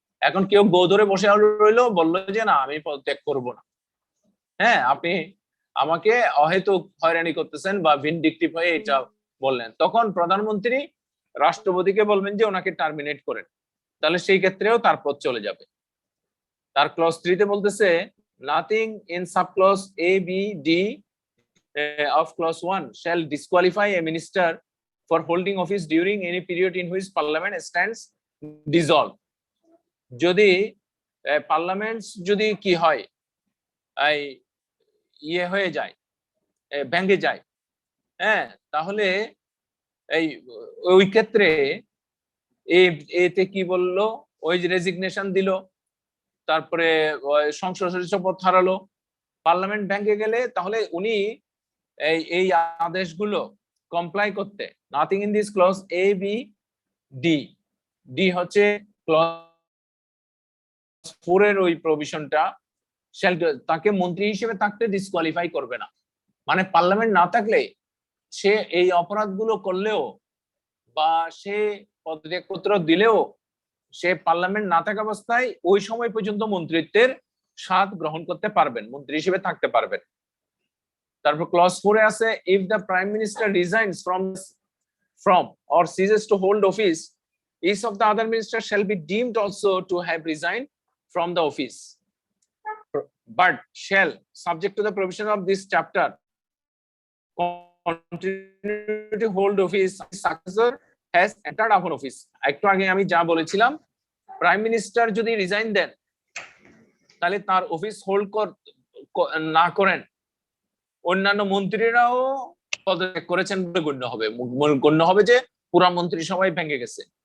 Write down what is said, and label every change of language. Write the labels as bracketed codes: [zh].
[bn] এখন কেউ গো ধরে বসে রইলো, বললো যে না আমি পদত্যাগ করব না, হ্যাঁ আপনি আমাকে অহেতুক হয়রানি করতেছেন বা ভিনডিকটিভ হয়ে এটা বললেন, তখন প্রধানমন্ত্রী রাষ্ট্রপতিকে বলবেন যে ওনাকে টার্মিনেট করেন, তাহলে সেই ক্ষেত্রেও তার পদ চলে যাবে। তার ক্লজ 3 তে বলতেছে [en] nothing in subclause A, B, D of clause 1 shall disqualify a minister for holding office during any period in which parliament stands dissolved. [bn] যদি পার্লামেন্ট যদি কি হয় এই ইয়ে হয়ে যায়, ভেঙে যায়, হ্যাঁ, তাহলে এই ওই ক্ষেত্রে এতে কি বললো, ওই যে রেজিগনেশন দিল, তারপরে সংসদ সদস্য পদ হারালো, পার্লামেন্ট ভেঙে গেলে তাহলে উনি এই আদেশগুলো কমপ্লাই করতে, [en] nothing in this clause A B D, [bn] D হচ্ছে ক্লজ 4 এর ওই প্রভিশনটা, তাকে মন্ত্রী হিসেবে থাকতে ডিসকোয়ালিফাই করবে না। মানে পার্লামেন্ট না থাকলে সে এই অপরাধগুলো করলেও বা সে পদত্যাগপত্র দিলেও সে পার্লামেন্ট না থাকা অবস্থায় ওই সময় পর্যন্ত মন্ত্রিত্বের স্বাদ গ্রহণ করতে পারবেন, মন্ত্রী হিসেবে থাকতে পারবেন। তারপর ক্লজ 4 এ আছে, [en] If the prime minister resigns from or ceases to hold office, each of the other ministers shall be deemed also to have resigned from the office, but shall, subject to the provision of this chapter, continue to hold office successor has entered upon office. [bn] একটু আগে আমি যা বলেছিলাম, prime minister যদি resign দেন তাহলে তার office hold না করেন, অন্যান্য মন্ত্রীরাও পদত্যাগ করেছেন বলে গণ্য হবে যে পুরা মন্ত্রিসভাই ভেঙে গেছে।